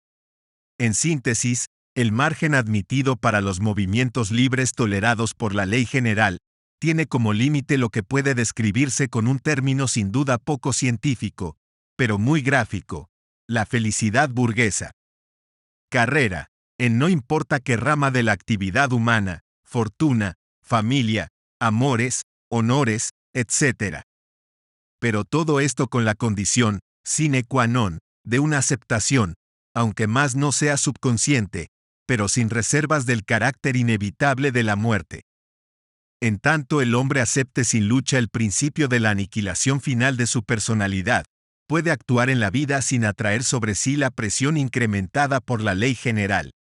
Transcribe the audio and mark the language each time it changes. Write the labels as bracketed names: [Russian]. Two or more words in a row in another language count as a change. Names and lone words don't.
[Spanish] En síntesis, el margen admitido para los movimientos libres tolerados por la ley general tiene como límite lo que puede describirse con un término sin duda poco científico, pero muy gráfico: la felicidad burguesa. Carrera, en no importa qué rama de la actividad humana, fortuna, familia, amores, honores, etc. Pero todo esto con la condición, [Latin] sine qua non, [Spanish] de una aceptación, aunque más no sea subconsciente, pero sin reservas del carácter inevitable de la muerte. En tanto el hombre acepte sin lucha el principio de la aniquilación final de su personalidad, puede actuar en la vida sin atraer sobre sí la presión incrementada por la ley general.